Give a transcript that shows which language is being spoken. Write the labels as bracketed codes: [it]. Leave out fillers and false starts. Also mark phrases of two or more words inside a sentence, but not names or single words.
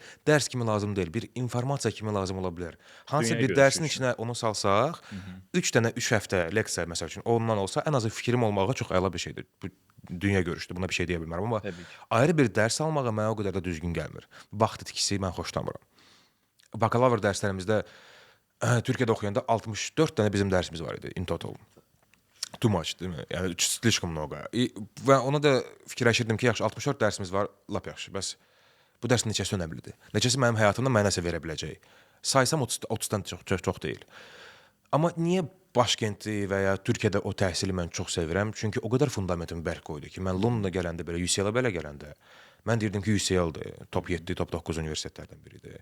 [az] Dərs kimi lazım deyil, bir informasiya kimi lazım ola bilər. Hansı bir dərsin içinə onu salsaq, 3 həftə leksiya məsəl üçün ondan olsa, ən azı fikrim olmağa çox əla bir şeydir. Bu dünya görüşdür. Buna bir şey deyə bilmərəm, amma ayrı bir dərs almağa mənə o qədər də düzgün gəlmir. Vaxt itkisi mən xoşlamıram. Bakalavr dərslərimizdə Türkiyədə oxuyanda 64 dənə bizim dərsimiz var idi [en] in total. Too much, [tr] değil mi? [ru] Yəni слишком много. [az] Və ona da fikirləşirdim ki, yaxşı 64 dərsimiz var, lap yaxşı. Bəs bu dərsin neçəsi önəmlidir? Neçəsi mənim həyatımda mənə nəsə verə biləcək? Saysam 30-dan çox deyil. Amma niyə Başkenti və ya Türkiyədə o təhsili mən çox sevirəm? Çünki o qədər fundamentimi bərk qoydu ki, mən Londona gələndə belə, UCL-ə belə gələndə, mən deyirdim ki, UCL-dir, top 7, top 9 universitetlərdən biridir.